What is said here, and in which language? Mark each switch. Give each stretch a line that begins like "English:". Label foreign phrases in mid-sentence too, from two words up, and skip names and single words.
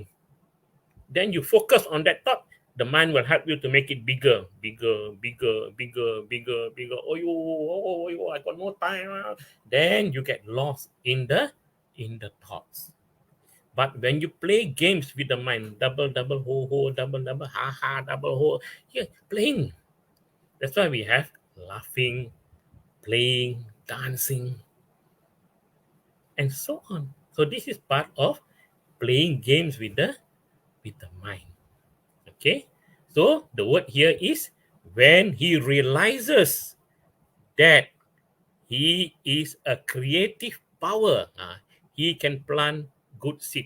English: Then you focus on that thought. The mind will help you to make it bigger. I got no time. Then you get lost in the thoughts. But when you play games with the mind, double, double, ho, ho, double, double, ha, ha, double, ho, yeah, playing. That's why we have laughing, playing, dancing, and so on. So this is part of playing games with the mind. Okay. So the word here is when he realizes that he is a creative power, he can plant good seed.